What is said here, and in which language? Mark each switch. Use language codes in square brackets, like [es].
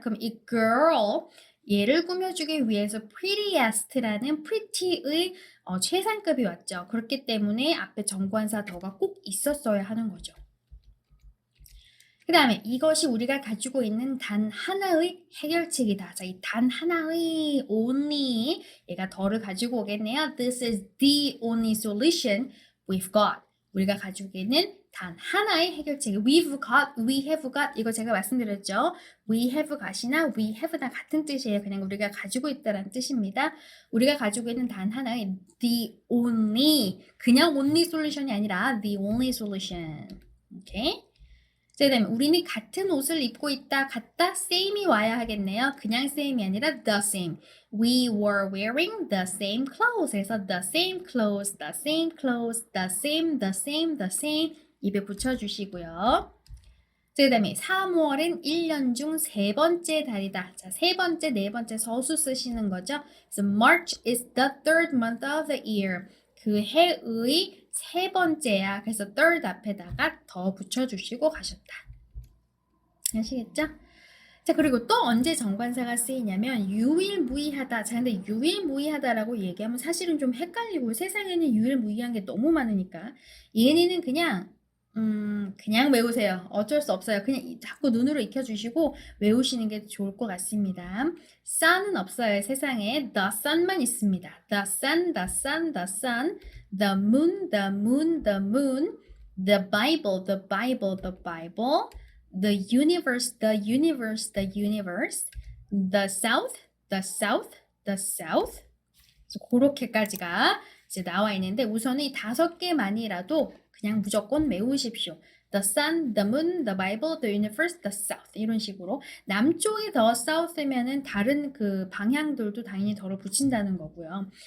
[ko] 그럼 이 girl, 얘를 꾸며주기 위해서 prettiest라는 pretty의 최상급이 왔죠. 그렇기 때문에 앞에 정관사 더가 꼭 있었어야 하는 거죠. 그 다음에 이것이 우리가 가지고 있는 단 하나의 해결책이다. 자, 이 단 하나의 only 얘가 더를 가지고 오겠네요. [en] This is the only solution we've got. [ko] 우리가 가지고 있는 단 하나의 해결책. [en] We've got, we have got [ko] 이거 제가 말씀드렸죠. [en] We have got이나 we have나 [ko] 같은 뜻이에요. 그냥 우리가 가지고 있다라는 뜻입니다. 우리가 가지고 있는 단 하나의 the only 그냥 only solution이 아니라 [en] the only solution. [ko] 오케이? 그 다음에 우리는 같은 옷을 입고 있다, 같다, same이 와야 하겠네요. 그냥 same이 아니라 the same. [en] We were wearing the same clothes. [ko] 그래서 [en] the same clothes, the same clothes, the same, the same, the same [ko] 입에 붙여주시고요. 그 다음에 3월은 1년 중 세 번째 달이다. 자, 세 번째, 네 번째 서수 쓰시는 거죠. [en] So March is the third month of the year. [ko] 그 해의 세 번째야. 그래서 third 앞에다가 더 붙여주시고 가셨다. 아시겠죠? 자, 그리고 또 언제 정관사가 쓰이냐면 유일무이하다. 자, 근데 유일무이하다라고 얘기하면 사실은 좀 헷갈리고 세상에는 유일무이한 게 너무 많으니까 얘네는 그냥 외우세요. 어쩔 수 없어요. 그냥 자꾸 눈으로 익혀주시고 외우시는 게 좋을 것 같습니다. sun은 없어요. 세상에 the sun만 있습니다. [en] the sun, the sun, the sun, the moon, the moon, the moon, the Bible, the Bible, the Bible, the universe, the universe, the universe, the south, the south, the south. [ko] 그렇게까지가 이제 나와 있는데 우선은 이 5개만이라도 그냥 무조건 외우십시오. [en] The sun, the moon, the Bible, the universe, the south [ko] 이런 식으로 남쪽이 더 south면은 다른 그 방향들도 당연히 더를 붙인다는 거고요.